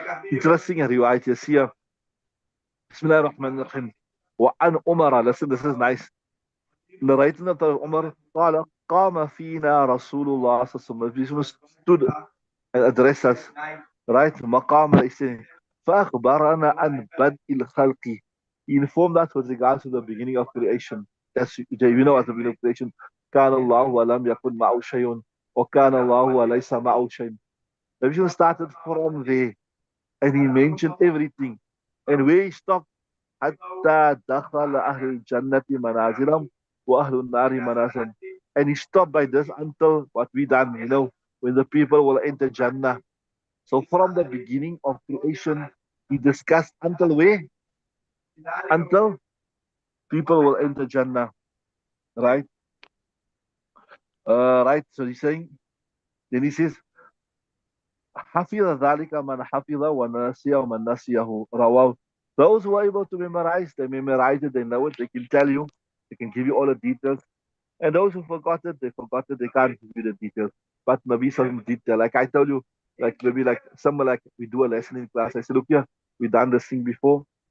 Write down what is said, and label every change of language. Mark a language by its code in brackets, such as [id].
[en] Interesting riwayat here. Bismillah ar-Rahman ar-Rahim. وعن عمر, listen, this is nice. [ar] Narrating of Umar, قال قام فينا رسول الله صلى الله عليه وسلم, stood and addressed us, right? مقام الإسلام. فأخبرنا عن بدء الخلق. [en] He informed us with regards to the beginning of creation. [ar] That's, you know, at the beginning of creation, كان الله ولم يكن معه شيء وكان الله وليس معه شيء. [en] The vision started from there, and he mentioned everything. [ar] And where he stopped, حتى دخل أهل الجنة منازلهم وأهل النار منازلهم. [en] And he stopped by this until what we done, you know, when the people will enter Jannah. So from the beginning of creation, he discussed until where? Until people will enter Jannah. Right? Right. [ar] So he's saying, then he says, حفظ ذلك من حفظ ونسي ومن نسيه رواه. [en] Those who are able to memorize, they memorize it, they know it, they can tell you, they can give you all the details. And those who forgot it, they forgot it, they can't give you the details. But maybe some detail, like I told you, like maybe like somewhere like we do a lesson in class. I said, look here, we done this thing before.